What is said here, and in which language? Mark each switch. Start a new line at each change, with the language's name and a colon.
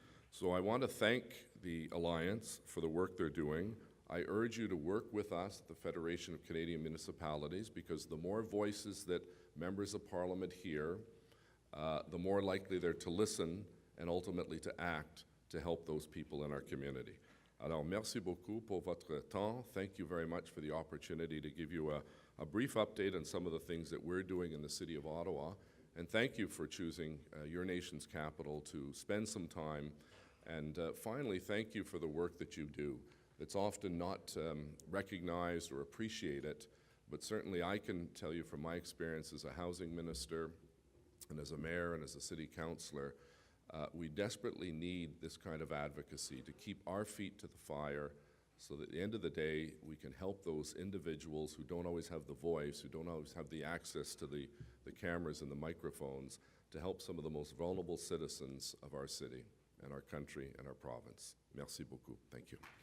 English: So I want to thank the Alliance for the work they're doing. I urge you to work with us at the Federation of Canadian Municipalities, because the more voices that members of Parliament hear, the more likely they're to listen and ultimately to act to help those people in our community.
French: Alors, merci beaucoup pour votre temps.
English: Thank you very much for the opportunity to give you a brief update on some of the things that we're doing in the City of Ottawa. And thank you for choosing your nation's capital to spend some time. And finally, thank you for the work that you do. It's often not recognized or appreciated, but certainly I can tell you from my experience as a housing minister and as a mayor and as a city councillor, we desperately need this kind of advocacy to keep our feet to the fire, so that at the end of the day, we can help those individuals who don't always have the voice, who don't always have the access to the cameras and the microphones, to help some of the most vulnerable citizens of our city and our country and our province.
French: Merci beaucoup.
English: Thank you.